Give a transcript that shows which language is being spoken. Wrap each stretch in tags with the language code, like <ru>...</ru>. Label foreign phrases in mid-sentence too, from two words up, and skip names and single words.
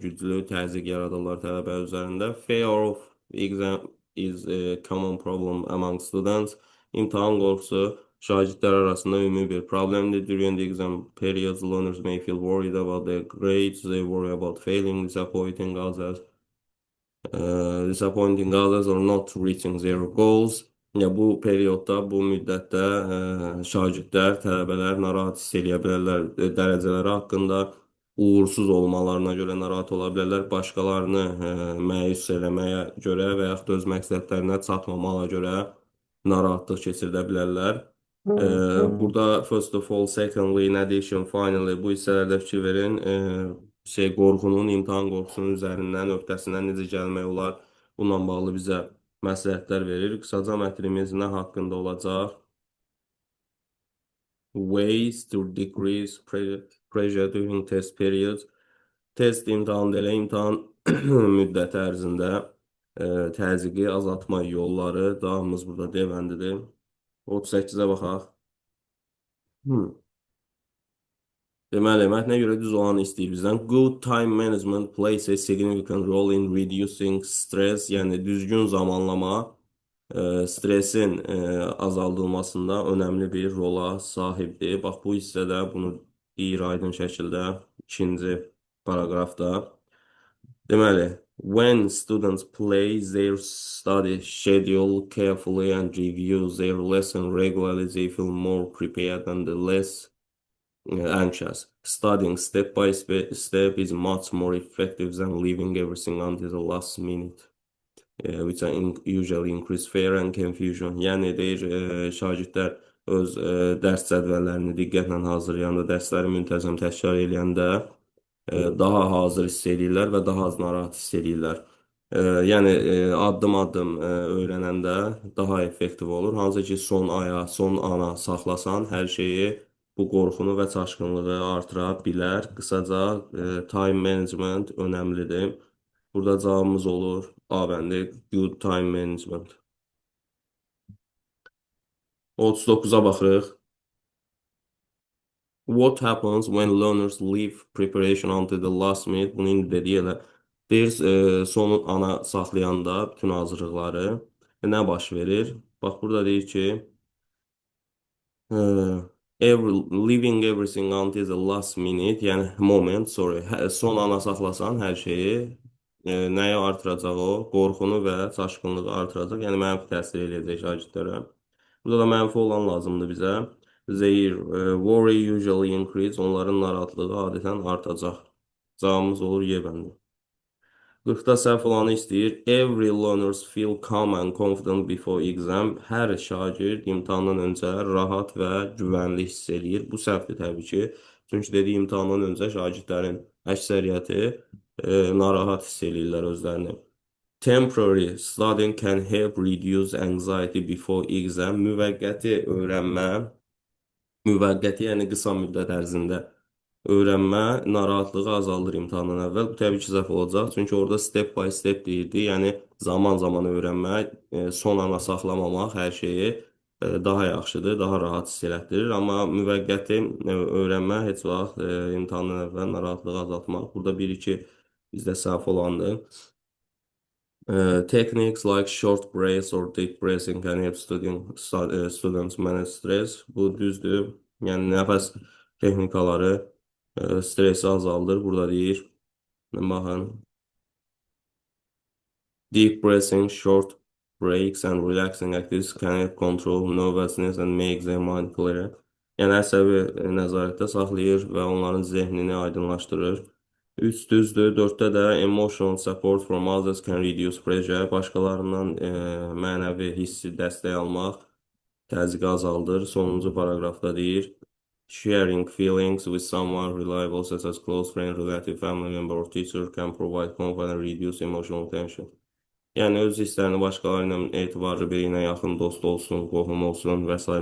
<az>Güclü təzyiq yaradırlar tələbə üzərində.</az> <en>Fear of exam is a common problem among students.</en> <az>İmtahan qorxusu şagirdlər arasında ümumi bir problemdir.</az> <en>During the exam periods, learners may feel worried about their grades. They worry about failing, disappointing others. Disappointing others or not reaching their goals.</en> <az>Ya bu periodda, bu müddətdə şagirdlər, tələbələr narahat hiss edə bilərlər dərəcələri haqqında, uğursuz olmalarına görə narahat ola bilərlər, başqalarını məyus eləməyə görə və yaxud öz məqsədlərinə çatmamağa görə narahatlıq keçirdə bilərlər. Burada</az> <en>first of all, secondly, in addition, finally</en> <az>bu hissələrdə fikir verin. Qorxunun, imtahan qorxusunun üzərindən, öhdəsindən necə gəlmək olar? Bununla bağlı bizə məsləhətlər verir. Qısaca mətnimiz nə haqqında olacaq?</az> <en>Ways to decrease pressure during test periods.</en> <az>Test imtahanı elə imtahan müddəti ərzində təzyiqi azaltma yolları. Davamımız burada D bəndidir. 38-ə baxaq. Deməli, mətnə görə düz olanı istəyir bizdən.</az> <en>Good time management plays a significant role in reducing stress,</en> <az>yəni düzgün zamanlama Stresin azaldılmasında önəmli bir rola sahibdir. Bax, bu hissədə bunu deyir aydın şəkildə ikinci paraqrafda. Deməli,</az> <en>when students play their study schedule carefully and review their lesson regularly, they feel more prepared and less anxious. Studying step by step is much more effective than leaving everything until the last minute, which usually increase fear and confusion.</en> <az>Yəni deyir, şagirdlər öz dərs cədvəllərini diqqətlə hazırlayanda, dərsləri müntəzəm təkrar edəndə daha hazır hiss edirlər və daha az narahat hiss edirlər. Yəni addım-addım öyrənəndə daha effektiv olur. Hansı ki, son aya, son ana saxlasan, hər şeyi bu qorxunu və çaşqınlığı artıra bilər. Qısaca,</az> <en>time management</en> <az>önəmlidir. Burada cavabımız olur A bəndi,</az> <en>good time management.</en> <az>39-a baxırıq.</az> <en>What happens when learners leave preparation until the last minute?</en> <az>Bunu indi dediyi elə. Deyir, son ana saxlayanda bütün hazırlıqları nə baş verir? Bax, burada deyir ki,</az> <en>leaving everything until the last minute,</en> <az>yəni moment,</az> <en>sorry,</en> <az>son ana saxlasan hər şeyi, nəyə artıracaq o? Qorxunu və çaşqınlığı artıracaq, yəni mənfi təsir eləyəcək şagirdlərə. Burada da mənfi olan lazımdır bizə.</az> <en>Their worry usually increase,</en> <az>onların narahatlığı adətən artacaq. Cavabımız olur Y bəndi. 40-da səhv olanı istəyir.</az> <en>Every learners feel calm and confident before exam.</en> <az>Hər şagird imtahandan öncə rahat və güvənli hiss eləyir. Bu səhvdir təbii ki. Çünki dediyi imtahandan öncə şagirdlərin əksəriyyəti narahat hiss eləyirlər özlərini.</az> <en>Temporary studying can help reduce anxiety before exam.</en> <az>Müvəqqəti öyrənmə, müvəqqəti yəni qısa müddət ərzində öyrənmə narahatlığı azaldır imtahandan əvvəl. Bu təbii ki, səhv olacaq. Çünki orada</az> <en>step by step</en> <az>deyirdi. Yəni zaman-zaman öyrənmək, son ana saxlamamaq hər şeyi daha yaxşıdır, daha rahat hiss elətdirir. Amma müvəqqəti öyrənmə heç vaxt imtahandan əvvəl narahatlığı azaltmaq. Burada 1-2 bizdə səhv olandır.</az> <en>Techniques like short breaks or deep breathing can help students manage stress.</en> <az>Bu düzdür. Yəni nəfəs texnikaları stresi azaldır. Burada deyir, baxın,</az> <en>deep breathing, short breaks and relaxing activities can help control nervousness and make their mind clear.</en> <az>Yəni əsəbi nəzarətdə saxlayır və onların zehnini aydınlaşdırır. 3 düzdür. 4-də də</az> <en>emotional support from others can reduce pressure.</en> <az>Başqalarından mənəvi hissi dəstək almaq təzyiqi azaldır. Sonuncu paraqrafda deyir,</az> <en>sharing feelings with someone reliable such as close friend, relative, family member or teacher can provide comfort and reduce emotional tension.</en> <az>Yəni öz hisslərini başqaları ilə etibarlı biri ilə yaxın dost olsun, qohum olsun və s.</az>